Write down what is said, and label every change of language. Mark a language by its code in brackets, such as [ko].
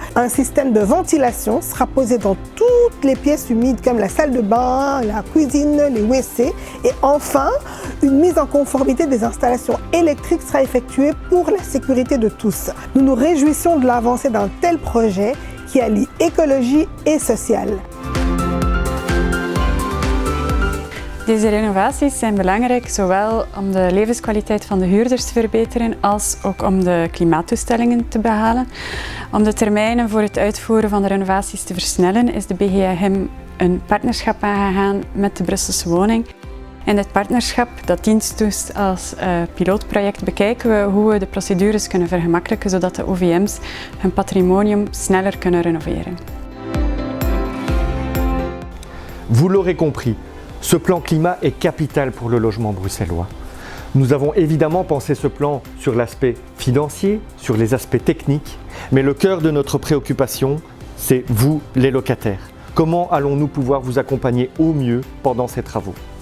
[fr] Un système de ventilation sera posé dans toutes les pièces humides comme la salle de bain, la cuisine, les WC. Et enfin, une mise en conformité des installations électriques sera effectuée pour la sécurité de tous. Nous nous réjouissons de l'avancée d'un tel projet qui allie écologie et social. [nl] Deze renovaties zijn belangrijk zowel om de levenskwaliteit van de huurders te verbeteren als ook om de klimaatdoelstellingen te behalen. Om de termijnen voor het uitvoeren van de renovaties te versnellen is de BGHM een partnerschap aangegaan met de Brusselse Woning. In dit partnerschap, dat dient dus als pilootproject, bekijken we hoe we de procedures kunnen vergemakkelijken zodat de OVM's hun patrimonium sneller kunnen renoveren. [fr] Vous l'aurez compris, ce plan climat est capital pour le logement bruxellois. Nous avons évidemment pensé ce plan sur l'aspect financier, sur les aspects techniques, mais le cœur de notre préoccupation, c'est vous, les locataires. Comment allons-nous pouvoir vous accompagner au mieux pendant ces travaux?